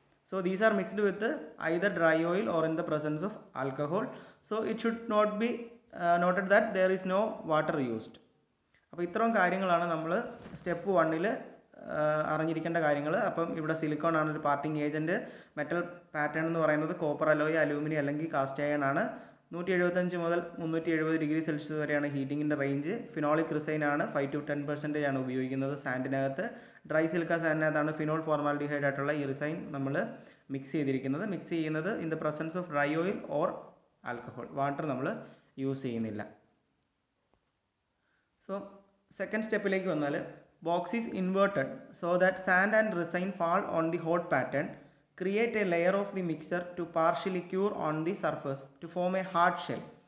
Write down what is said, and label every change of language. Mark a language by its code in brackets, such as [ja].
[en] So these are mixed with either dry oil or in the presence of alcohol. So it should not be noted that there is no water used. [ml] അപ്പോൾ ഇത്രയും കാര്യങ്ങളാണ് നമ്മൾ step 1-ൽ അറിഞ്ഞിരിക്കേണ്ട കാര്യങ്ങൾ. അപ്പം ഇവിടെ silicone ആണ് ഒരു പാർട്ടിങ് ഏജൻറ്റ്. മെറ്റൽ പാറ്റേൺ എന്ന് പറയുന്നത് കോപ്പർ അലോയ്, അലൂമിനിയം അല്ലെങ്കിൽ കാസ്റ്റ് അയൺ ആണ്. 175 മുതൽ 370 ഡിഗ്രി സെൽഷ്യസ് വരെയാണ് ഹീറ്റിങ്ങിൻ്റെ റേഞ്ച്. ഫിനോളിക് റിസൈൻ ആണ് 5-10% ആണ് ഉപയോഗിക്കുന്നത് സാൻഡിനകത്ത്. ഡ്രൈ സിലിക്ക സാൻഡിനകത്താണ് ഫിനോൾ ഫോർമാൽഡിഹൈഡ് ആയിട്ടുള്ള ഈ റിസൈൻ നമ്മൾ മിക്സ് ചെയ്യുന്നത് [en] In the presence of dry oil or alcohol. [ml] Water നമ്മൾ യൂസ് ചെയ്യുന്നില്ല. [en] so [ml] സെക്കൻഡ് സ്റ്റെപ്പിലേക്ക് വന്നാൽ [en] Box is inverted so that sand and resin fall on the hot pattern. Create a layer of the mixture to partially cure on the surface to form a hard shell.